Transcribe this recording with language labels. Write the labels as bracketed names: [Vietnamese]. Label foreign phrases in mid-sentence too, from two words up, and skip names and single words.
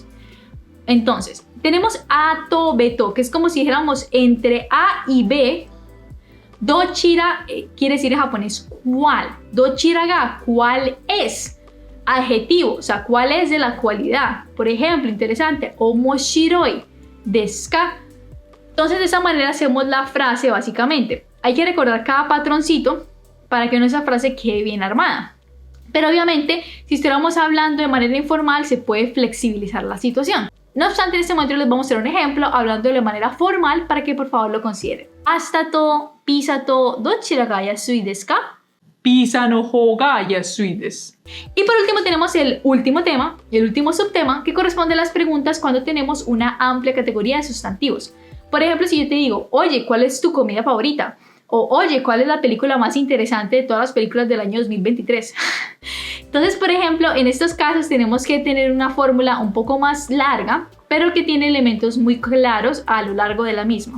[Spanish] Entonces, tenemos [Japanese] a to beto, [Spanish] que es como si dijéramos entre A y B. Dochira quiere decir en japonés cuál. [Japanese] どちらが, [Spanish] cuál es. Adjetivo, o sea, cuál es de la cualidad. Por ejemplo, interesante, [Japanese] 面白いですか. [Spanish] Entonces, de esa manera hacemos la frase básicamente. Hay que recordar cada patroncito para que esa frase quede bien armada. Pero obviamente, si estuviéramos hablando de manera informal, se puede flexibilizar la situación. No obstante, en este momento les vamos a hacer un ejemplo hablando de manera formal para que por favor lo consideren. [Japanese] パスタと、ピザと, どちらが安いですか? ピザの方が安いです. [Spanish] Y por último tenemos el último tema, el último subtema, que corresponde a las preguntas cuando tenemos una amplia categoría de sustantivos. Por ejemplo, si yo te digo, oye, ¿cuál es tu comida favorita? O, oye, ¿cuál es la película más interesante de todas las películas del año 2023? Entonces, por ejemplo, en estos casos tenemos que tener una fórmula un poco más larga, pero que tiene elementos muy claros a lo largo de la misma.